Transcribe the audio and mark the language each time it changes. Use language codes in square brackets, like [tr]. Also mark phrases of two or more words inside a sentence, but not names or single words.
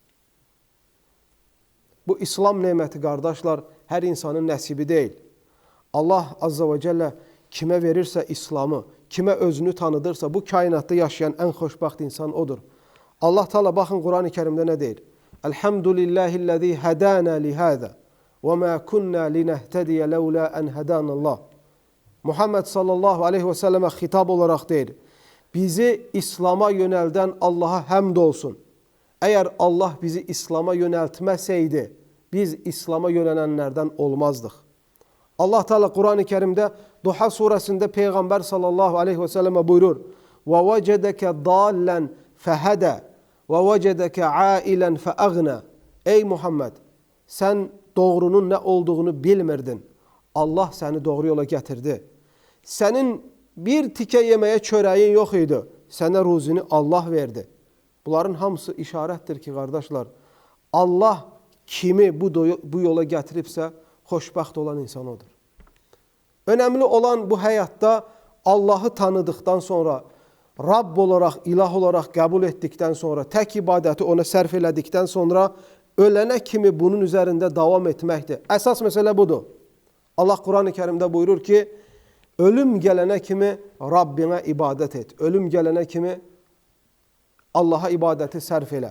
[az] Bu İslam neməti, qardaşlar, hər insanın nəsibi deyil. [ar] الله عز وجل [az] kimə verirsə İslamı, kimə özünü tanıdırsa, bu kainatda yaşayan ən xoşbaxt insan odur. Allah Teala baxın Quran-ı Kərimdə nə deyir? [ar] الحمد لله الذي هدانا لهذا وما كنا لنهتدي لولا أن هدانا الله. [az] Muhammed [ar] صلى الله عليه وسلم [az] xitab olarak deyir. Bizi İslam'a yönəldən Allaha həmd olsun. Əgər Allah bizi İslam'a yönəltməsəydi, biz İslam'a yönələnlərdən olmazdıq. Allah Teala Quran-ı Kerimdə Duha surəsində Peyğəmbər [ar] صلى الله عليه وسلم [az] buyurur. [ar] وَوَجَدَكَ ضَالًا فَهَدَى وَوَجَدَكَ عَائِلًا فَأَغْنَى. [az] Ey Muhammed, sən doğrunun nə olduğunu bilmirdin. Allah səni doğru yola gətirdi. Sənin bir tikə yeməyə çörəyin yox idi. Sənə ruzini Allah verdi. Bunların hamısı işarətdir ki, qardaşlar, Allah kimi bu yola gətiribsə, xoşbəxt olan insan odur. Önemli olan bu həyatda Allah'ı tanıdıktan sonra, Rabb olarak, ilah olarak qəbul etdikdən sonra, tək ibadəti ona sərf elədikdən sonra ölənə kimi bunun üzərində davam etməkdir. Əsas məsələ budur. Allah Quran-ı Kərimdə buyurur ki, ölüm gələnə kimi Rabbinə ibadət et. Ölüm gələnə kimi Allaha ibadəti sərf elə.